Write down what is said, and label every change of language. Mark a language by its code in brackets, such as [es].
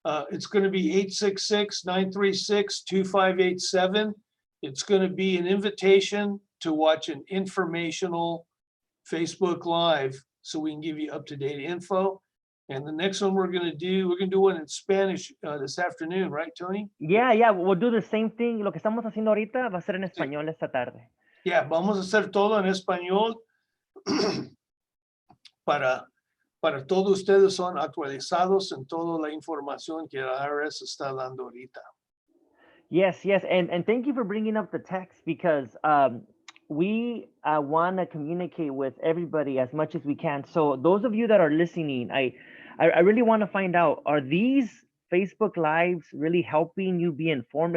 [en] It's going to be 866-936-2587. It's going to be an invitation to watch an informational Facebook Live so we can give you up-to-date info. And the next one we're going to do one in Spanish this afternoon, right, Tony? Yeah, we'll do the same thing. [es] Lo que estamos haciendo ahorita va a ser en español esta tarde. Yeah, vamos a hacer todo en español para todos ustedes son actualizados en toda la información que la IRS está dando ahorita. [en] Yes, and thank you for bringing up the text, because we want to communicate with everybody as much as we can. So those of you that are listening, I really want to find out, are these Facebook Lives really helping you be informed?